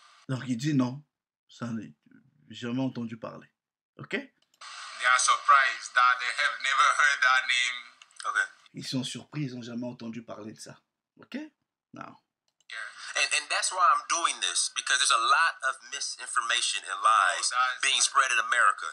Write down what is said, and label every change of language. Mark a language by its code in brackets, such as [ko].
[fr] Donc il dit non, ça n'est jamais entendu parler. Ok? [en] They are surprised that they have never heard that name. Okay. [fr] Ils sont surpris, ils n'ont jamais entendu parler de ça. Ok? Non. [en] And that's why I'm doing this, because there's a lot of misinformation and lies being spread in America.